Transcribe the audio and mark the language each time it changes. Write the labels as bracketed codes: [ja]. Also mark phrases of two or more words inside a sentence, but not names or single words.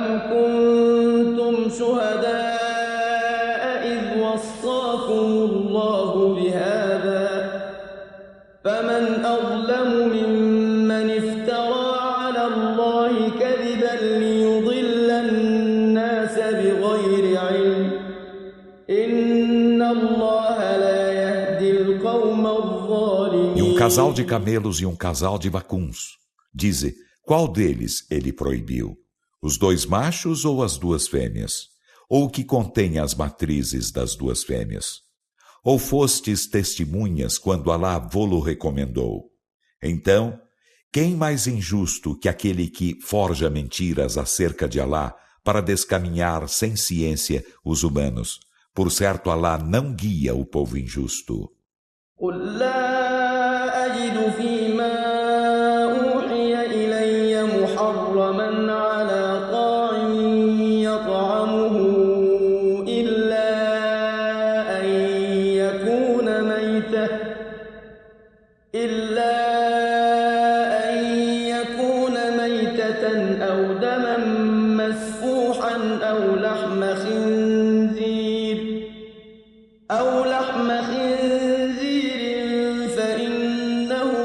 [ar] كنتم شهداء إذ وصاكم الله بهذا فمن أظلم ممن افترى على الله كذبا ليضل الناس بغير علم إن الله لا يهدي القوم الظالمين. [pt] E um casal de camelos e um casal de vacuns. Dize, qual deles ele proibiu? Os 2 machos ou as 2 fêmeas? Ou o que contém as matrizes das 2 fêmeas? Ou fostes testemunhas quando Alá vô-lo recomendou? Então, quem mais injusto que aquele que forja mentiras acerca de Alá para descaminhar sem ciência os humanos? Por certo, Alá não guia o povo injusto. [ar] قل لا أجد فيما أوحي إلي محرما على طاعم يطعمه إلا أن يكون ميتة أو دما مسفوحا أو لحم خنزير فإنه